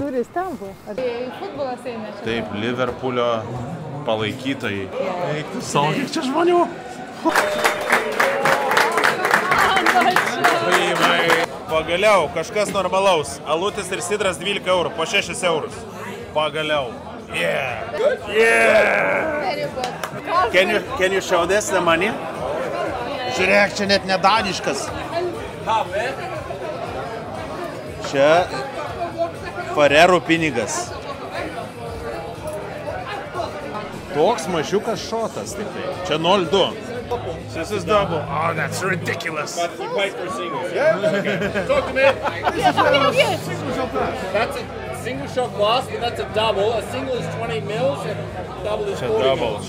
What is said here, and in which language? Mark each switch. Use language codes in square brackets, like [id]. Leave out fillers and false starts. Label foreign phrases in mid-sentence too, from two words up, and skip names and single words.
[lt] Durys ten buvo. Ar futbolas eina čia? Taip, Liverpoolio palaikytojai. Eik tu savo, kiek čia žmonių. Pagaliau, kažkas normalaus. Alutis ir sidras 12 eurų, po 6 eurus. Pagaliau. [en] Yeah. Yeah. Can you show this the money? [lt] Žiūrėk, čia net nedaniškas. Čia Farerų pinigas. Toks mažiukas šotas tik tai. Čia 0,2. [en] This is double. Oh, that's ridiculous. But you paid for singles. Yeah? Okay. Talk to me. That's a single shot glass, but that's a double. A single is 20 mils and double is 40 Double mils.